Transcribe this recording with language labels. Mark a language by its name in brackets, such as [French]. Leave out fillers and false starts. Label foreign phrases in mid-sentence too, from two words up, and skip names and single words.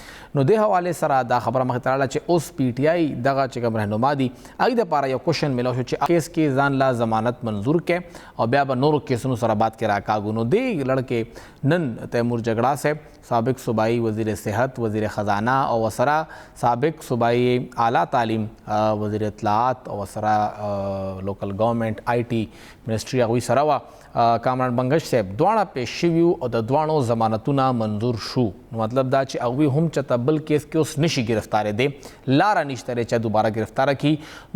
[Pashto] نو دې حوالې سره دا خبره مخې ته راغله چې اوس پی ټي آی دغه چې کوم رهنما دي هغې دپاره یو کوشن میلاو شو چې کیس کې ځان لا ضمانت منظور کړي او بیا به نورو کیسونو سره بات کې راکاږو. نو دې لړکې نن تیمور جګړه صاحب سابق صوبائی وزیر صحت، وزیر خزانه او ورسره سابق صوبائی اعلیٰ تعلیم وزیر اطلاعات او ورسره [English] local government IT ministry [Pashto] هغوی سره وه. کامران بنګش صاحب دواړه پیش شوي او د دواړو ضمانتونه منظور شو. نو مطلب دا چې هغوی هم چېرته بل کیس کې اوس نشي ګرفتارېدی، لاره نشته دی چې دوباره ګرفتاره کړي.